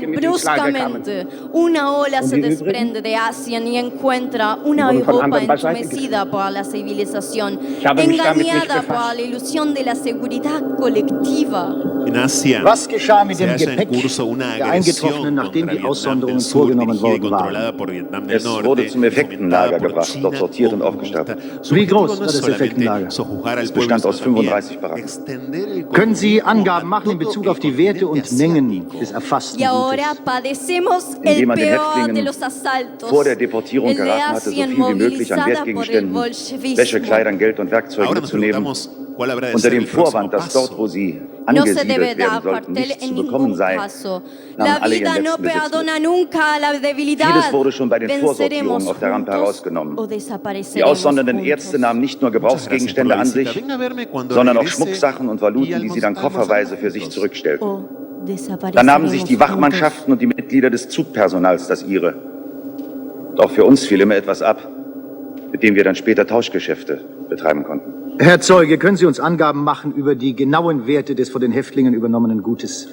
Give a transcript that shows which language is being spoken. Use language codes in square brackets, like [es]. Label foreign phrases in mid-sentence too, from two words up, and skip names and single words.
[es] Bruscamente, una ola se desprende de Asia y encuentra una Europa entumecida por la civilización, engañada por la ilusión de la seguridad colectiva. En Asia se halla en curso una agresión contra Vietnam del Sur, dirigida y controlada por Vietnam del Norte, fomentada por China comunista. Su objetivo no es solamente sojuzgar al pueblo, sino también extender el [de] Können Sie Angaben machen in Bezug auf die Werte und Mengen des erfassten [es] Y ahora [de] Gutes? [es] padecemos el peor de los asaltos, [de] vor der Deportierung [es] el de [de] geraten hatte, so [es] Asien [de] viel wie möglich an [es] movilizada por el [de] Wertgegenständen, [es] bolchevismo. [de] Wäsche, Kleidern, Geld und Werkzeugen [es] Ahora nos [de] mitzunehmen, [es] preguntamos cuál habrá de [de] unter [es] ser [de] dem [es] el próximo [de] Vorwand, dass dort, [es] paso. [de] wo sie [es] No se debe [de] angesiedelt [es] dar [de] werden sollten, [es] cuartel [de] nichts [es] en [de] zu bekommen [es] ningún [de] sei, [es] caso. [de] nahmen [es] La [de] alle ihren [es] vida no [de] letzten Besitz [es] perdona [de] mit. [es] nunca a la debilidad. [de] Vieles wurde schon bei den [es] Venceremos [de] Vorsortierungen auf der Rampe [es] juntos [de] herausgenommen. [es] o [de] Die [es] desapareceremos [de] aussondernden [es] juntos. [de] Ärzte nahmen nicht nur Gebrauchsgegenstände an sich, [es] Venga a verme cuando [de] sondern auch [es] regrese [de] Schmucksachen und Valuten, die sie dann kofferweise für sich [es] O [de] zurückstellten. [es] desapareceremos [de] Dann nahmen sich die [es] juntos. [de] Wachmannschaften und die Mitglieder des Zugpersonals das ihre. Doch für uns fiel immer etwas ab, mit dem wir dann später Tauschgeschäfte betreiben konnten. Herr Zeuge, können Sie uns Angaben machen über die genauen Werte des von den Häftlingen übernommenen Gutes?